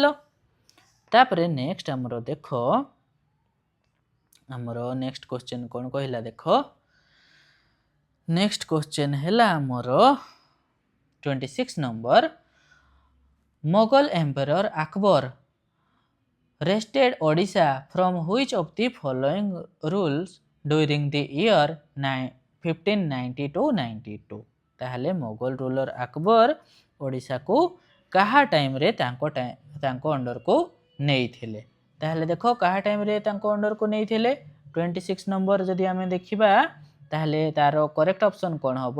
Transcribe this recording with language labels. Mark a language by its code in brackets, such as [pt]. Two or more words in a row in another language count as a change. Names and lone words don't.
[or] ତାପରେ ନେକ୍ସଟ ଆମର ଦେଖ, ଆମର [en] next question [or] କ'ଣ କହିଲା ଦେଖ। [en] next question [or] ହେଲା ଆମର 26 ନମ୍ବର। [en] Mughal Emperor Akbar wrested Odisha from which of the following rules during the year 1592? [or] ତାହେଲେ [en] Mughal ruler [or] ଆକବର ଓଡ଼ିଶାକୁ କାହା ଟାଇମରେ ତାଙ୍କ ଅଣ୍ଡରକୁ ନେଇଥିଲେ? ତାହେଲେ ଦେଖ କାହା ଟାଇମରେ ତାଙ୍କ ଅଣ୍ଡରକୁ ନେଇଥିଲେ? 26 ନମ୍ବର ଯଦି ଆମେ ଦେଖିବା ତାହେଲେ ତାର [en] correct option [or] କ'ଣ ହବ?